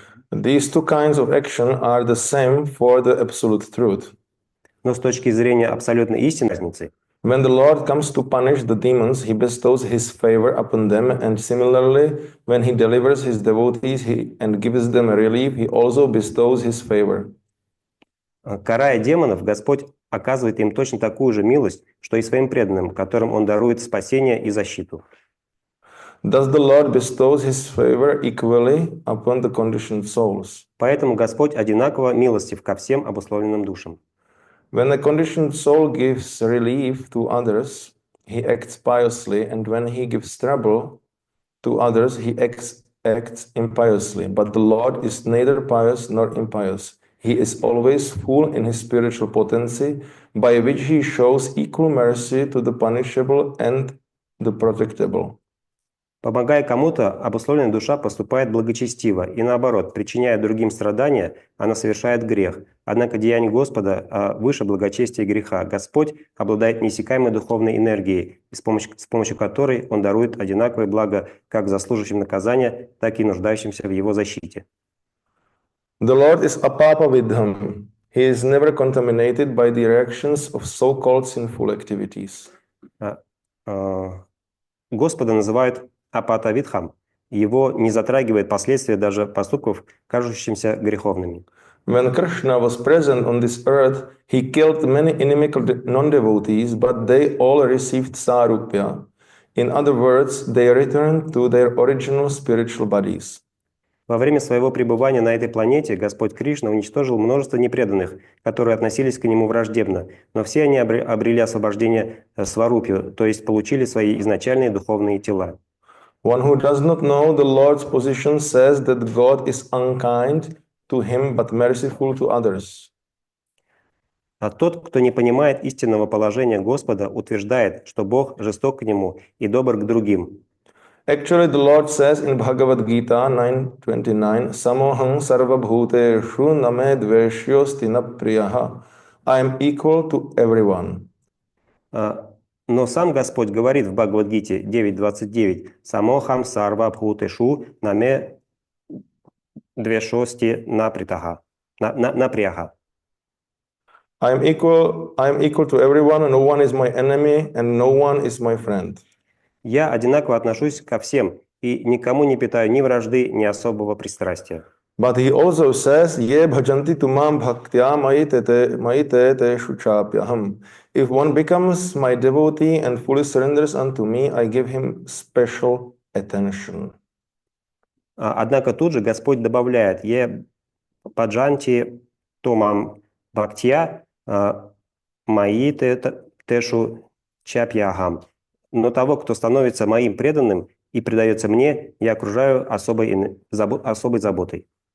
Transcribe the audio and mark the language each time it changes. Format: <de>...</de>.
<en>These two kinds of action are the same for the absolute truth.</en> <ru>Но с точки зрения абсолютной истины разницы,</ru> <en>when the Lord comes to punish the demons, he bestows his favor upon them, and similarly, when he delivers his devotees and gives them relief, he also bestows his favor.</en> <ru>Карая демонов, Господь оказывает им точно такую же милость, что и своим преданным, которым Он дарует спасение и защиту.</ru> <en>Thus the Lord bestows his favor equally upon the conditioned souls.</en> <ru>Поэтому Господь одинаково милостив ко всем обусловленным душам.</ru> <en>When a conditioned soul gives relief to others, he acts piously, and when he gives trouble to others, he acts impiously. But the Lord is neither pious nor impious. He is always full in his spiritual potency, by which he shows equal mercy to the punishable and the protectable.</en> <ru>Помогая кому-то, обусловленная душа поступает благочестиво, и наоборот, причиняя другим страдания, она совершает грех. Однако деяние Господа выше благочестия и греха. Господь обладает неиссякаемой духовной энергией, с помощью которой Он дарует одинаковое благо как заслуживающим наказания, так и нуждающимся в Его защите.</ru> <en>The Lord is apapa vidham. He is never contaminated by the reactions of so-called sinful activities.</en> <ru>Господа называют апата-видхам. Его не затрагивает последствия даже поступков, кажущимся греховными.</ru> <en>When Krishna was present on this earth, he killed many inimical non-devotees, but they all received sarupya. In other words, they returned to their original spiritual bodies.</en> <ru>Во время своего пребывания на этой планете Господь Кришна уничтожил множество непреданных, которые относились к Нему враждебно, но все они обрели освобождение сварупью, то есть получили свои изначальные духовные тела.</ru> <en>One who does not know the Lord's position says that God is unkind to him but merciful to others.</en> <ru>А тот, кто не понимает истинного положения Господа, утверждает, что Бог жесток к нему и добр к другим.</ru> <en>Actually, the Lord says in Bhagavad Gita 9:29,</en> <sa>Samoham sarva bhuteshu name dveshyosti na priyaha.</sa> <en>I am equal to everyone.</en> <ru>Но сам Господь говорит в Бхагавад-гите 9.29,</ru> <sa>«Самохам сарва бхутешу наме две шости напряга.</sa> <en>I am equal to everyone, and no one is my enemy, and no one is my friend.</en> <ru>Я одинаково отношусь ко всем и никому не питаю ни вражды, ни особого пристрастия.</ru> <en>But he also says,</en> <sa>Ye bhajanti tumam bhaktya maite shuchapyaham.</sa> <en>If one becomes my devotee and fully surrenders unto me, I give him special attention.</en> <ru>Однако тут же Господь добавляет,</ru> <sa>«Е баджанти томам бхактия маи тешу чапьягам».</sa> <ru>Но того, кто становится моим преданным и предается мне, я окружаю особой заботой.</ru>